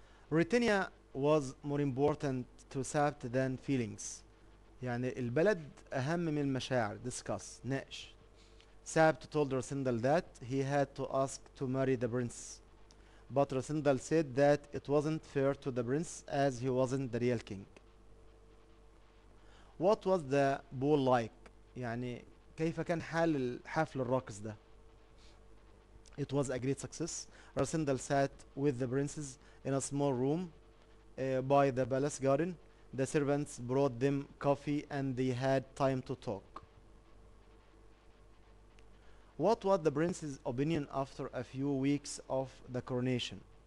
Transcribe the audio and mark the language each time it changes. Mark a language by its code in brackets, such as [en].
[en] Britannia was more important to Sabt than feelings. [ar] يعني البلد أهم من المشاعر. [en] Discuss. [ar] ناقش. [en] Sabt told Rosendal that he had to ask to marry the prince. But Rosendal said that it wasn't fair to the prince as he wasn't the real king. What was the ball like? [ar] يعني كيف كان حال الحفل الراقص ده؟ [en] It was a great success. Rosendal sat with the princes in a small room by the palace garden. The servants brought them coffee and they had time to talk. What was the prince's opinion after a few weeks of the coronation?